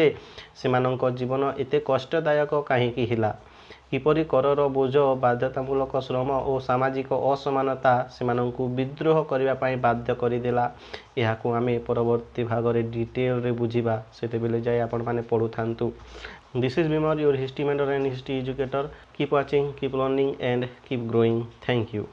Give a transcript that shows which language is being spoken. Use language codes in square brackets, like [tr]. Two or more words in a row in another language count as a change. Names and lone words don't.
[or] ସେମାନଙ୍କ ଜୀବନ ଏତେ କଷ୍ଟଦାୟକ କାହିଁକି ହେଲା? କିପରି କରର ବୋଝ, ବାଧ୍ୟତାମୂଳକ ଶ୍ରମ ଓ ସାମାଜିକ ଅସମାନତା ସେମାନଙ୍କୁ ବିଦ୍ରୋହ କରିବା ପାଇଁ ବାଧ୍ୟ କରିଦେଲା? ଏହାକୁ ଆମେ ପରବର୍ତ୍ତୀ ଭାଗରେ ଡିଟେଲରେ ବୁଝିବା। ସେତେବେଳେ ଯାଇ ଆପଣମାନେ ପଢ଼ୁଥାନ୍ତୁ। [en] This is Bimar, your history mentor and history educator. Keep watching, keep learning and keep growing. Thank you.